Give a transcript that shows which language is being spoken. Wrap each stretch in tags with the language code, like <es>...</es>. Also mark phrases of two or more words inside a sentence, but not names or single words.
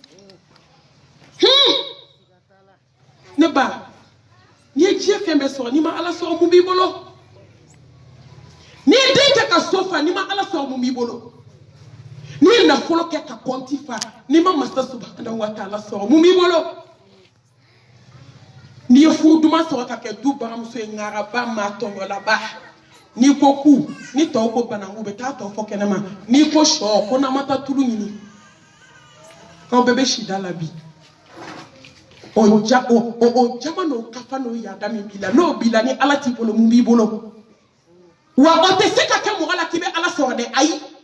<bm>ne ba n'i ye diɲɛ fɛn bɛɛ sɔrɔ n'i ma ala sɔrɔ mun b'i bolo n'i ye den kɛ ka so fa n'i ma ala sɔrɔ mun b'i bolo n'i ye nafolo kɛ ka kɔnti fa n'i ma masa</bm> <ar>سبحانه وتعالى</ar> <bm>sɔrɔ mun b'i bolo n'i ye furu duman sɔrɔ ka kɛ du baramuso ye ŋaraba maa tɔɲɔlaba n'i ko ku ni tɔw ko bananku bɛ taa tɔ fɔ kɛnɛma n'i ko sɔ ko n'an ma taa tulu ɲini k'aw bɛɛ bɛ sida la bi o jama n'o kafa n'o yaada min b'i la n'o b'i la ni ala t'i bolo mun b'i bolo wa o tɛ se ka kɛ mɔgɔ la k'i bɛ ala sɔrɔ dɛ ayi</bm>